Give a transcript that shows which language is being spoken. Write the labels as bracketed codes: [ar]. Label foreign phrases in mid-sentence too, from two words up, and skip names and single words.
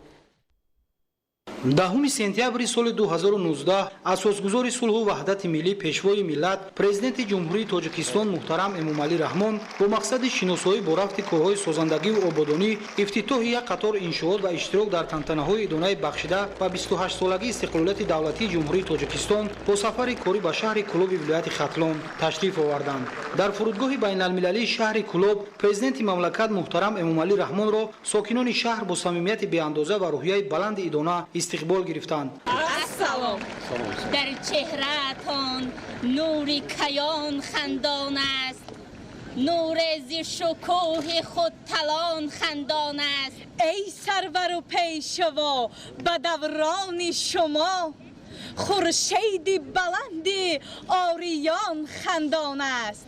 [tg] 10 сентябри соли 2019 асосгузори сулҳу ваҳдати миллӣ пешвои миллат президенти ҷумҳурии Тоҷикистон муҳтарам Эмомалӣ Раҳмон бо мақсади шиносоӣ бо рафти корҳои созандагию ободонӣ, ифтитоҳи як қатор иншоот ва иштирок дар тантанаҳои идонаи бахшида ба 28-солагии истиқлолияти давлатии ҷумҳурии Тоҷикистон бо сафари корӣ ба шаҳри Кӯлоби вилояти Хатлон ташриф оварданд. дар фурудгоҳи байналмилалии шаҳри Кӯлоб президенти мамлакат муҳтарам Эмомалӣ Раҳмонро сокинони шаҳр бо самимияти беандоза ва рӯҳияи баланди идона استقبال گرفتند. السلام. در چهره‌تان نور کیان خندان است، نور زی شکوه خود تلان خندان است. ای سرور و پیشوا به دوران شما خورشید بلند آریان خندان است.